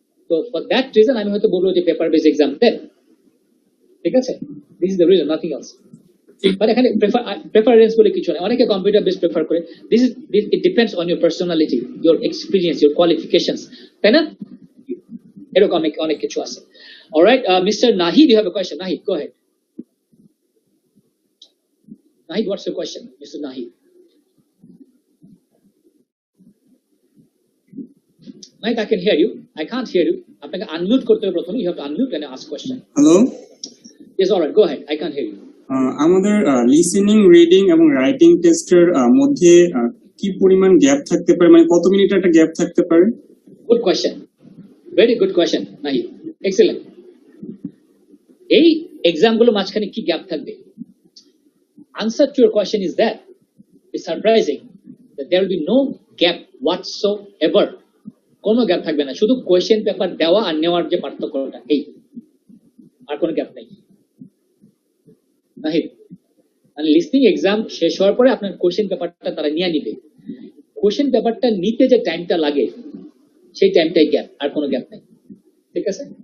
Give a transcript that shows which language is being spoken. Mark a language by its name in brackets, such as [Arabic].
[Bangla] তো for that reason আমি হয়তো বলবো যে পেপার বেস এক্সাম দেন, ঠিক আছে? [English] This is the reason, nothing else. [Bangla] But এখানে প্রেফারেন্স বলে কিছু নেই, অনেকে কম্পিউটার বেস প্রেফার করে। [English] it depends on your personality, your experience, your qualifications, [Bangla] তাই না? এরকম অনেক কিছু আছে। [English] Alright, mister Nahid, you have a question. Nahid, go ahead. Nahid, what's your question, Mr. Nahid? Nahid, I can hear you. I can't hear you. [Bangla] আপনাকে unmute করতে হবে প্রথমে. [English] You have to unmute and ask question. Hello, Yes, all right. Go ahead. I can't hear you. [Bangla] আমাদের listening, reading এবং writing টেস্টের মধ্যে কি পরিমাণ গ্যাপ থাকতে পারে, মানে কত মিনিট একটা গ্যাপ থাকতে পারে? [English] Good question. Very good question, Nahid. Excellent. [Bangla] এই এক্সাম গুলো মাঝখানে কি গ্যাপ থাকবে? [English] Answer to your question is that it's surprising that there will be no gap whatsoever. [Bangla] কোনো গ্যাপ থাকবে না, শুধু কোয়েশ্চেন পেপার দেওয়া আর নেওয়ার যে পার্থক্যটা, এই, আর কোনো গ্যাপ নেই। নাহিদ, মানে লিসনিং এক্সাম শেষ হওয়ার পরে আপনার কোয়েশ্চেন পেপারটা তারা নিয়ে নিবে। কোয়েশ্চেন পেপারটা নিতে যে টাইমটা লাগে সেই টাইমটাই গ্যাপ, আর কোনো গ্যাপ নেই, ঠিক আছে?